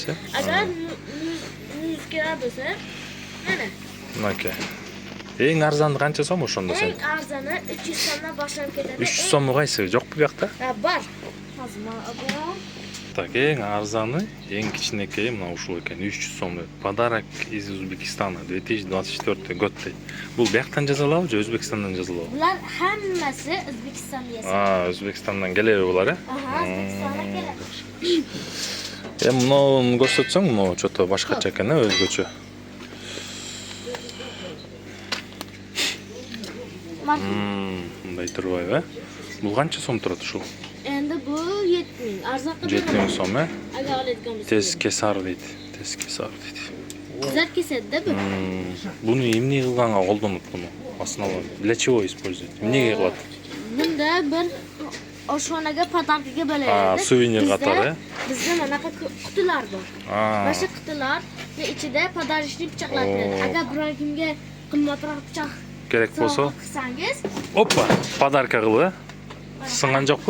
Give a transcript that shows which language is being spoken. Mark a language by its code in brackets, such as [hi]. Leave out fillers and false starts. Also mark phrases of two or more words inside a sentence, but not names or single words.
[ky] Агар мүйүз керек болсо, мына. Мынакей. Эң арзаны канча сом ошондо сен? Эң арзаны 300 сомдон башлап кетет. 300 сому кайсы? Жокпу биякта? Бар. Азыр Так, эң арзаны, эң кичинекей мына ушул экен, 300 сом. [ru] Подарок из Узбекистана 2024 год. [ky] Бул бияктан жазылабы же Өзбекстандан жазылабы? [uz] Булар хаммасы Өзбекстан esa. [ky] Өзбекстандан келеби булар, Өзбекстандан Мынауны көрсөтсөң, мынау чото башкача экен, өзгөчө. Мындай турбайбы? Бул канча сом турат ушул? [uz] Endi bu 7000. Arzakta [ky] 7000 сом, [uz] Aga aladigan bo'lsa. Tez kesar deydi. Tez kesar deydi. Zat kesadi-da bu. [ky] Буну эмне кылганга колдонот буну? [ru] Основа для чего используют? [ky] Эмнеге кылат? [uz] Bunda bir oshxonaga podarkaga bo'ladi. Suvenir qatori. Bizda manaqa qutilar bor. Mana shu qutilar va ichida podarishli pichoqlar turadi. Agar biror kimga qimmatroq pichoq Kerak bo'lsa, qilsangiz, oppa, podarka qilib. Singan jo'qku?